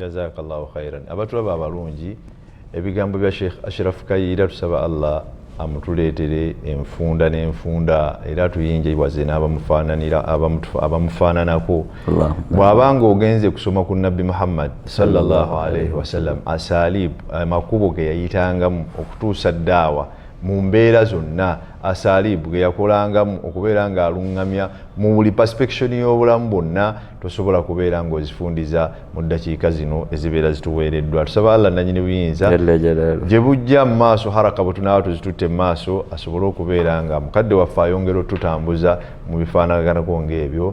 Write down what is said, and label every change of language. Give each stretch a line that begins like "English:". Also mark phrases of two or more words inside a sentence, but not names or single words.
Arabic: جزاك الله خيرا.
Ganda: Abatulaba abalungi ebigambo bya Sheikh Ashraf Kayiira tusaba Allah amutuleetere enfunda n'enfunda era tuyinjayiwaze n'abamufaananira abamufaananako bw'abanga ogenze kusoma ku nabbi Muhammad
Arabic: صلى الله عليه وسلم
Ganda: asalib amakubo ge yayitangamu okutuusa ddaawa mu mbeera zonna asalibu ge yakolangamu okubeera nga aluŋŋamya mu buli perspektion y'obulamu bwonna tosobola kubeera ng'ozifundiza mu ddakiika zino ezibeera zituweereddwa. Tusaba Allah nannyini buyinza gye bujja mu maaso haraka bwe tunaaba tuzitutte mu maaso asobole okubeera nga mukadde waffe ayongera otutambuza mu bifaanaganako ng'ebyo.